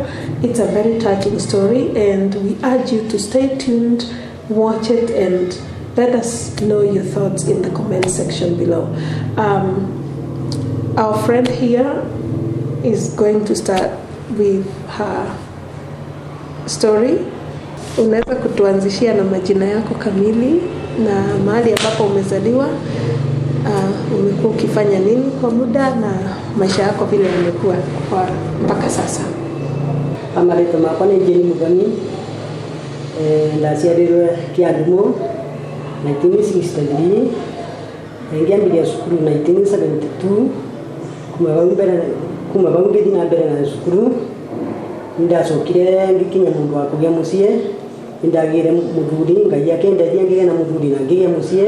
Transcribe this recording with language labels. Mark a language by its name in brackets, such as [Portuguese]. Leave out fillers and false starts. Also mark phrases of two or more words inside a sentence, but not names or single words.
[English] It's a very touching story, and we urge you to stay tuned, watch it, and let us know your thoughts in the comment section below. Our friend here is going to start with her story. [Swahili] Unaweza kutuanzishia na majina yako kamili na mahali ambapo umezaliwa, umekuwa ukifanya nini kwa muda na maisha yako vile yamekuwa mpaka sasa. [Meru] Amarito makwa ni Jeni Mugani, ndaciarirwe Kiadumo 1963, ngiambiria cukuru 1972, kuma bau ngithi na mbere na cukuru. Ndacokire ngikinya mundu wa kugia mucie, ndagire muthuri ngai akendeithia ngiye na muthuri na ngiye mucie.